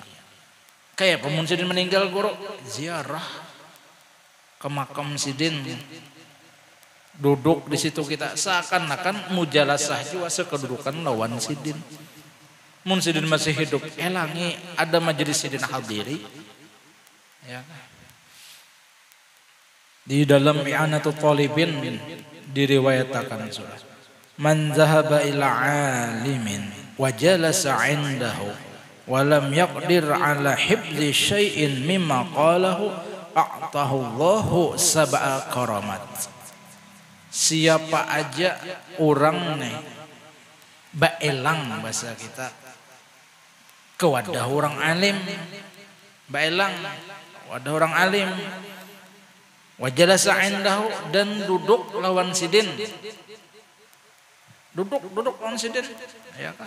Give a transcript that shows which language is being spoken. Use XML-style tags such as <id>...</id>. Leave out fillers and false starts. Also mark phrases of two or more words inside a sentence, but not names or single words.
<bjn>Kayak pemun sidin meninggal guru ziarah ke makam sidin duduk di situ kita seakan-akan mujalasah juga sekedudukan lawan sidin mun sidin masih hidup elangi ada majelis sidin hadiri ya. Di dalam I'anatul Talibin diriwayatkan surah</bjn> <ar>من ذهب إلى عالم وجلس عنده ولم يقدر على حفظ شيء مما قاله أعطاه الله سبع كرامات.</ar> <bjn>Siapa aja orang nih baelang bahasa kita ke wadah orang alim, baelang wadah orang alim,</bjn> <ar>وجلس عنده</ar> <bjn>dan duduk lawan sidin, duduk lawan sidin, ya kah?</bjn>